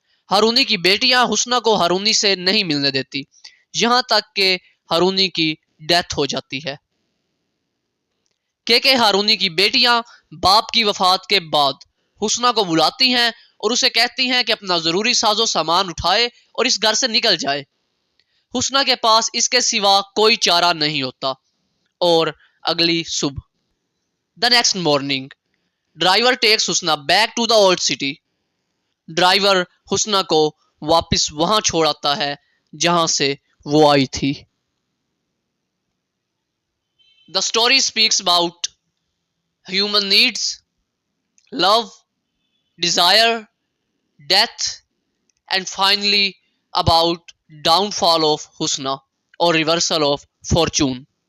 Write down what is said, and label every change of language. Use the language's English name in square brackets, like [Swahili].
[Urdu] ہارونی کی بیٹیاں حسنہ کو ہارونی سے نہیں ملنے دیتی یہاں تک کہ ہارونی کی ڈیتھ ہو جاتی ہے. کہ ہارونی کی بیٹیاں باپ کی وفات کے بعد حسنہ کو بلاتی ہیں اور اسے کہتی ہیں کہ اپنا ضروری ساز و سامان اٹھائے اور اس گھر سے نکل جائے. حسنہ کے پاس اس کے سوا کوئی چارہ نہیں ہوتا. اور اگلی صبح [English] The next morning, driver takes Hasna back to the old city. [Urdu] Driver حسنہ کو واپس وہاں چھوڑ آتا ہے جہاں سے وہ آئی تھی. [English] The story speaks about human needs, love, desire, death, and finally about downfall of Husna or reversal of fortune.